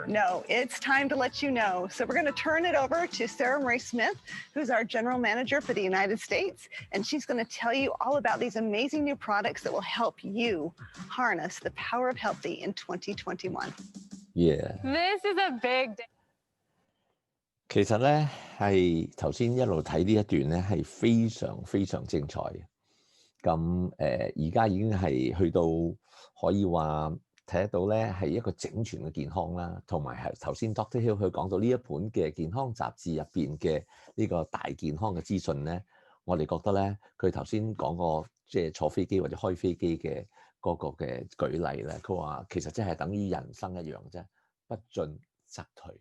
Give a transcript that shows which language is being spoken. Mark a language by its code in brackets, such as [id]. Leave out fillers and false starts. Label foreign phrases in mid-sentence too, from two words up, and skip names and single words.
[en] No, it's time to let you know. So we're going to turn it over to Sarah Marie Smith, who's our general manager for the United States. And she's going to tell you all about these amazing new products that will help you harness the power of healthy in 2021. Yeah. This is a big day. [yue] 其實咧係頭先一路睇呢一段咧係非常非常精彩嘅。咁而家已經係去到可以話睇得到咧係一個整全嘅健康啦，同埋係頭先 Dr. Hill 佢講到呢一本嘅健康雜誌入邊嘅呢個大健康嘅資訊咧，我哋覺得咧佢頭先講過即係坐飛機或者開飛機嘅嗰個嘅舉例咧，佢話其實即係等於人生一樣啫，不進則退。